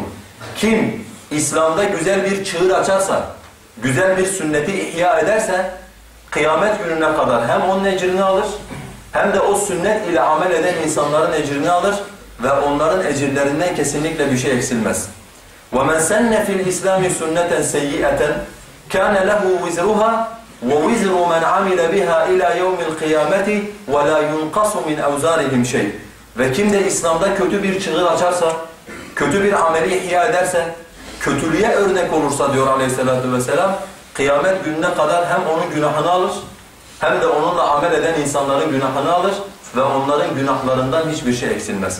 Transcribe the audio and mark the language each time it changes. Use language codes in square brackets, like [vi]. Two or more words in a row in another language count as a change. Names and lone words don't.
[tr] Kim İslam'da güzel bir çığır açarsa, güzel bir sünneti ihya ederse kıyamet gününe kadar hem onun ecrini alır hem de o sünnet ile amel eden insanların ecrini alır ve onların ecirlerinden kesinlikle bir şey eksilmez. [ar] وَمَنْ سَنَّ فِي الْإِسْلَامِ سُنَّةً سَيِّئَةً كَانَ لَهُ وِزْرُهَا وَوِزْرُ مَنْ عَمِلَ بِهَا إِلَى يَوْمِ الْقِيَامَةِ وَلَا يُنْقَصُ مِنْ أَوْزَارِهِمْ شَيْءٍ. [tr] Ve kim de İslam'da kötü bir çığır açarsa, kötü bir ameli ihya ederse, kötülüğe örnek olursa diyor [ar] عليه الصلاة والسلام, [tr] kıyamet gününe kadar hem onun günahını alır, hem de onunla amel eden insanların günahını alır ve onların günahlarından hiçbir şey eksilmez.